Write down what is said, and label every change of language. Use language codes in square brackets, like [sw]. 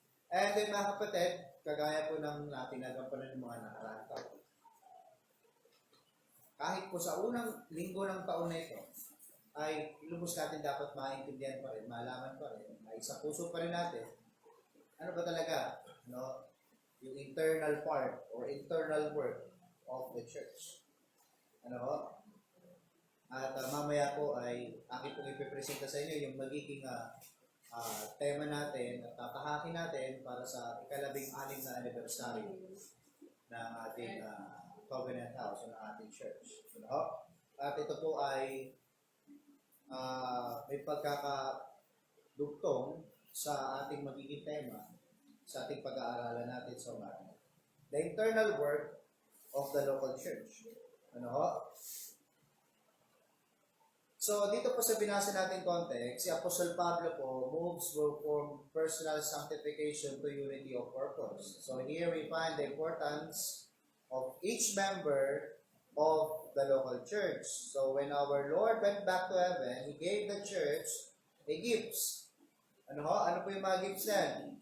[en] And then [tl] mga kapatid, kagaya po ng tinagampanan ng mga nakaraang taon. Kahit po sa unang linggo ng taon na ito, ay lubos natin dapat maintindihan pa rin, malaman pa rin, ay sa puso pa rin natin, ano ba talaga, no? [en] Yung internal part or internal work of the church. [tl] Ano? At mamaya po ay aking pong ipipresenta sa inyo yung magiging tema natin at tatahakin natin para sa ikalabing-anim na anniversary ng ating Covenant House o ng ating church. No? At ito po ay may pagkakadugtong sa ating magiging tema sa ating pag-aaralan natin sa umaga. [en] The internal work of the local church. Ano? So, [tl] dito po sa binasa natin [en] context, si Apostle Pablo po moves from personal sanctification to unity of purpose. So, here we find the importance of each member of the local church. So, when our Lord went back to heaven, He gave the church a gifts. [tl] Ano po yung mga gifts yan?